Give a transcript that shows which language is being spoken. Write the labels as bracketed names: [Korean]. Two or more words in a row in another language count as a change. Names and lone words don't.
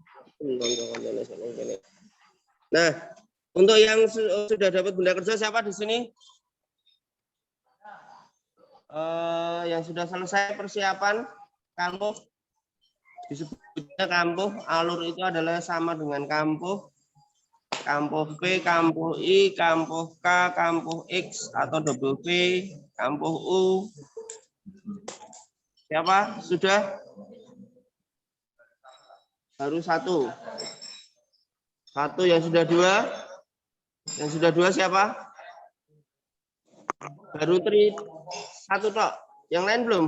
[Indonesian] Nah, untuk yang sudah dapat benda kerja siapa di sini? Yang sudah selesai persiapan kampuh, disebutnya kampuh. Alur itu adalah sama dengan kampuh. kampuh P, kampuh I, kampuh K, kampuh X atau double P, kampuh U. Siapa? Sudah? Baru satu. Satu, yang sudah dua? Yang sudah dua siapa? Baru Tri. Satu tok. Yang lain belum?